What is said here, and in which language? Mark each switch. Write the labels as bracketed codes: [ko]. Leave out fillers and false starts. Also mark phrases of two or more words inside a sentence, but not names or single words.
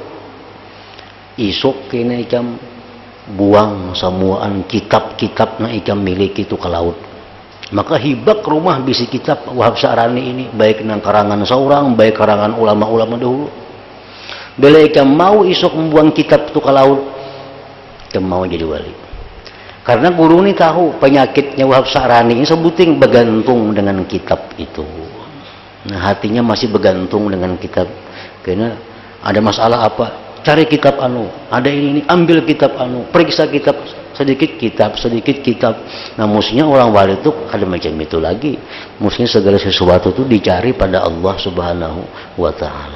[bjn] Isuk kena ikam buang semuaan kitab-kitab na ikam miliki itu ke laut. Maka hibak rumah bisi kitab Wahab Sya'rani ini, baik nang karangan seorang, baik karangan ulama-ulama dahulu. Bila ikam mau isuk membuang kitab itu ke laut, ikam mau jadi wali. Karena guru ini tahu penyakitnya Wahab Sya'rani ini sebuting bergantung dengan kitab itu. Nah hatinya masih bergantung dengan kitab. Karena ada masalah apa? Cari kitab anu, ada ini ambil kitab anu, periksa kitab sedikit kitab. Nah mestinya orang wali itu ada macam itu lagi. Mestinya segala sesuatu itu dicari pada [ar] Allah Subhanahu wa Ta'ala.